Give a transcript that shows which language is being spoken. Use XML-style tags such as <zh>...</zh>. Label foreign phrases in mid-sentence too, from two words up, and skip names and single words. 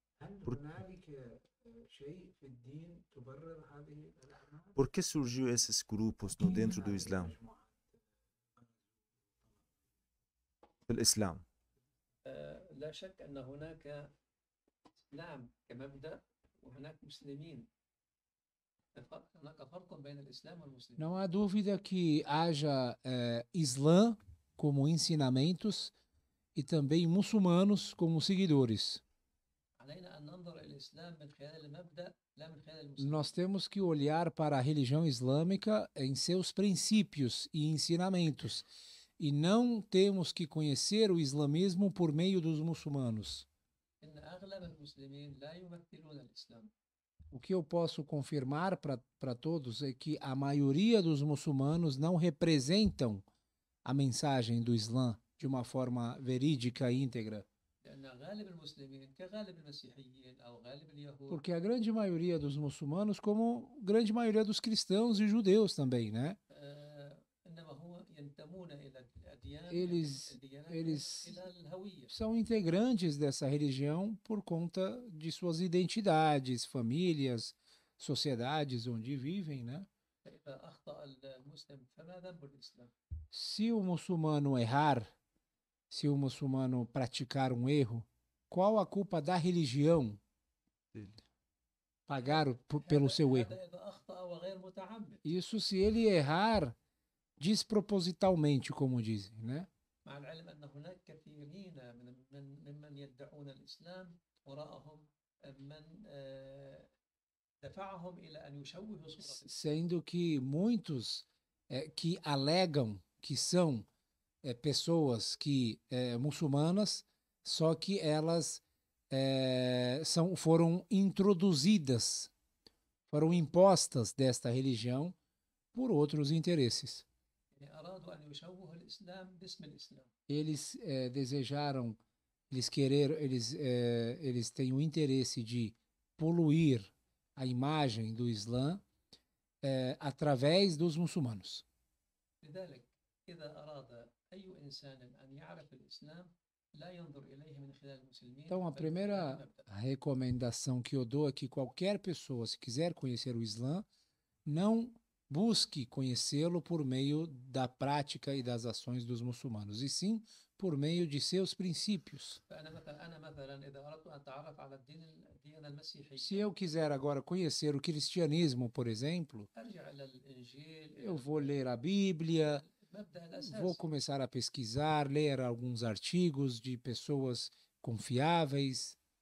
<pt>Por que surgiu esses grupos dentro do Islã? Do Islã.</pt> <ar>لا شك أن هناك إسلام كمبدأ وهناك مسلمين. هناك فرق بين الإسلام والمسلمين.</ar> <pt>Não há dúvida que haja Islã como ensinamentos e também muçulmanos como seguidores.</pt> <ar>علينا أن ننظر إلى الإسلام من خلال المبدأ لا من خلال المسلمين.</ar> <pt>Nós temos que olhar para a religião islâmica em seus princípios e ensinamentos, e não temos que conhecer o islamismo por meio dos muçulmanos.</pt> <ar>إن أغلب المسلمين لا يمثلون الإسلام.</ar> <pt>O que eu posso confirmar para todos é que a maioria dos muçulmanos não representam a mensagem do Islã de uma forma verídica e íntegra.</pt> <ar>لأن غالب المسلمين كغالب المسيحيين أو غالب اليهود.</ar> <pt>Porque a grande maioria dos muçulmanos, como grande maioria dos cristãos e judeus também, né?</pt> <ar>إنما هو ينتمون إلى الأديان.</ar> <pt>Eles</pt> <ar>إلى الهوية.</ar> <pt>são integrantes dessa religião por conta de suas identidades, famílias, sociedades onde vivem, né?</pt> <ar>فإذا أخطأ المسلم فما ذنب الإسلام؟</ar> <pt>Se o muçulmano errar, se o muçulmano praticar um erro, qual a culpa da religião pagar pelo seu erro?</pt> <ar>هذا إذا أخطأ وغير متعمد.</ar> <pt>Isso se ele errar despropositalmente, como dizem, né?</pt> <ar>مع العلم أن هناك كثيرين ممن يدعون الإسلام وراءهم من دفعهم إلى أن يشوهوا صورة.</ar> <pt>Sendo que muitos que alegam que são pessoas que muçulmanas, só que elas foram introduzidas, foram impostas desta religião por outros interesses.</pt> <ar>أرادوا أن يشوهوا الإسلام باسم الإسلام.</ar> <pt>Eles desejaram, eles têm o interesse de poluir a imagem do Islã através dos muçulmanos.</pt> <ar>لذلك إذا أراد أي إنسان أن يعرف الإسلام لا ينظر إليه من خلال المسلمين.</ar> <pt>Então, a primeira recomendação que eu dou é que qualquer pessoa, se quiser conhecer o Islã, não busque conhecê-lo por meio da prática e das ações dos muçulmanos, e sim por meio de seus princípios. Se eu quiser agora conhecer o cristianismo, por exemplo, eu vou ler a Bíblia, vou começar a pesquisar, ler alguns artigos de pessoas confiáveis.</pt>